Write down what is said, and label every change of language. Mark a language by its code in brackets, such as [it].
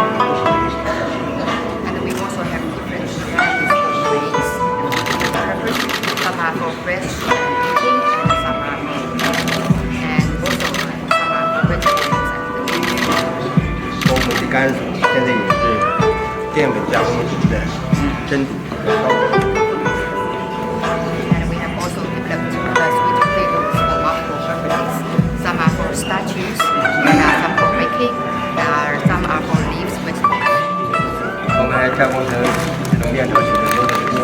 [en] And we also have different varieties of grapes. Some are for fresh eating, some are for and also some are for vegetables and [zh] 我们的甘薯现在也是淀粉加工的蒸煮和烧烤。 [en] And we have also developed sweet potatoes for multiple purposes. Some are for statues, and some for baking, and some are for leaves vegetables. [zh] 我们还加工成这种面条形的东西。